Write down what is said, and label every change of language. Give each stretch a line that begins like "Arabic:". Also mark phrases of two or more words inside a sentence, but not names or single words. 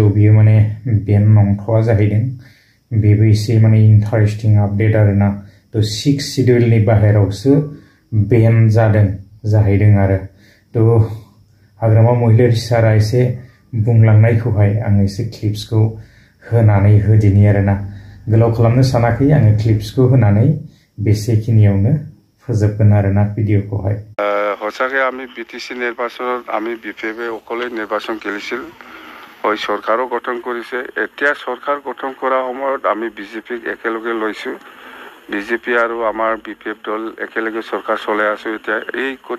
Bodo: बियो माने बेन नंथ'आ जाहैदों बेबो एसे माने
English: interesting update
Bodo: आरोना तो 6 शिड्यूलनि बाहेरावसो बेन जादों जाहैदों आरो तो हाग्रामा महिलारी सारा एसे बुंलांनायखौहाय आं एसे क्लिप्सखौ होनानै होदिनि आरोना गोलाव खालामनो सानाखै आङो क्लिप्सखौ होनानै बेसेखिनियावनो फोजोबगोन आरोना भिडिअखौहाय
Assamese: সঁচাকৈ আমি বিটিসি নিৰ্বাচনত আমি বিজেপি অকলে নিৰ্বাচন খেলিছিল হয় চৰকাৰো গঠন কৰিছে এতিয়া চৰকাৰ গঠন কৰা সময়ত আমি বিজেপিক একেলগে লৈছো বিজেপি আৰু আমাৰ বিপিএফ দল একেলগে চৰকাৰ চলাই আছো এতিয়া এই